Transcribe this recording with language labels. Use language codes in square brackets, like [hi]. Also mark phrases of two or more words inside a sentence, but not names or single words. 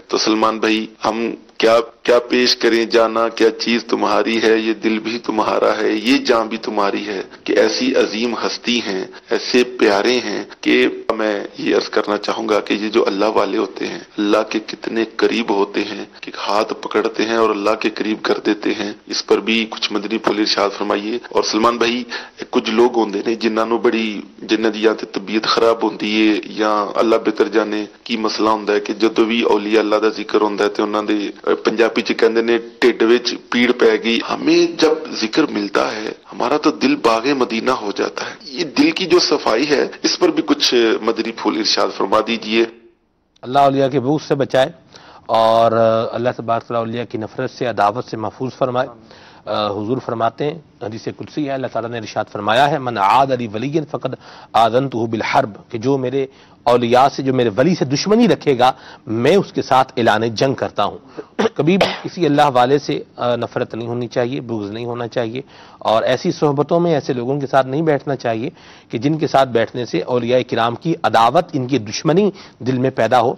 [ur] تو سلمان بھائی، ہم کیا پیش کریں؟ جانا کیا چیز تمہاری ہے، یہ دل بھی تمہارا ہے، یہ جان بھی تمہاری ہے، کہ ایسی عظیم ہستی ہیں، ایسے پیارے ہیں، کہ میں یہ عرض کرنا چاہوں گا کہ یہ جو اللہ والے ہوتے ہیں، اللہ کے کتنے قریب ہوتے ہیں، کہ ہاتھ پکڑتے ہیں اور اللہ کے قریب کر دیتے ہیں۔ اس پر بھی کچھ مدنی پھول ارشاد فرمائیے۔ [pa] اور سلمان بھائی، کچھ لوگ ہوندے نے جنہاں نو بڑی جنہاں دی یا تے طبیعت خراب ہوندی ہے، یا اللہ بہتر جانے کی مسئلہ ہوندا ہے، کہ جدوں بھی اولیاء اللہ دا ذکر ہوندا ہے تے انہاں دے پنجابی چ کہندے نے ٹھڈ وچ پیڑ پے گئی۔ [ur] ہمیں جب ذکر ملتا ہے ہمارا تو دل باغ مدینہ ہو جاتا ہے۔ یہ دل کی جو صفائی ہے، اس پر بھی کچھ مدنی پھول ارشاد فرما دیجئے۔ اللہ اولیاء کے بغض سے بچائے، اور [ar] اللہ تبارک و تعالی [ur] اولیاء کی نفرت سے، عداوت سے محفوظ فرمائے۔ حضور فرماتے ہیں، حدیث قدسی ہے، اللہ تعالیٰ نے ارشاد فرمایا ہے، [ar] من عاد لی ولی فقد آذنتہ بالحرب، [ur] کہ جو میرے اولیاء سے، جو میرے ولی سے دشمنی رکھے گا، میں اس کے ساتھ اعلان جنگ کرتا ہوں۔ کبھی بھی کسی اللہ والے سے نفرت نہیں ہونی چاہیے، بغض نہیں ہونا چاہیے، اور ایسی صحبتوں میں ایسے لوگوں کے ساتھ نہیں بیٹھنا چاہیے کہ جن کے ساتھ بیٹھنے سے اولیاء کرام کی عداوت، ان کی دشمنی دل میں پیدا ہو۔